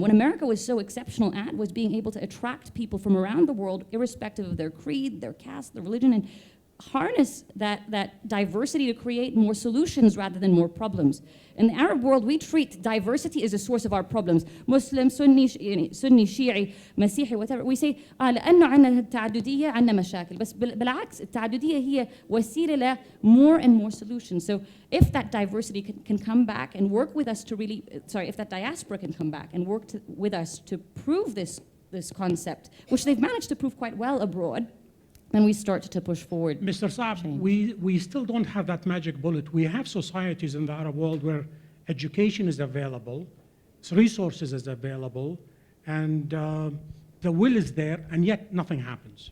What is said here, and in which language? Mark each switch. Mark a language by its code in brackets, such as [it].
[en] What America was so exceptional at was being able to attract people from around the world, irrespective of their creed, their caste, their religion, and harness that diversity to create more solutions rather than more problems. In the Arab world, we treat diversity as a source of our problems. Muslim, Sunni, Shi'i, Masihi, whatever. [ar] We say, لأنه عندنا التعددية عندنا مشاكل. بس بالعكس التعددية هي وسيلة ل [en] more and more solutions. So if that diversity can come back and work with us to really, if that diaspora can come back and work with us to prove this concept, which they've managed to prove quite well abroad, then we start to push forward. Mr. Saab, we still don't have that magic bullet. We have societies in the Arab world where education is available, resources is available, and the will is there, and yet nothing happens.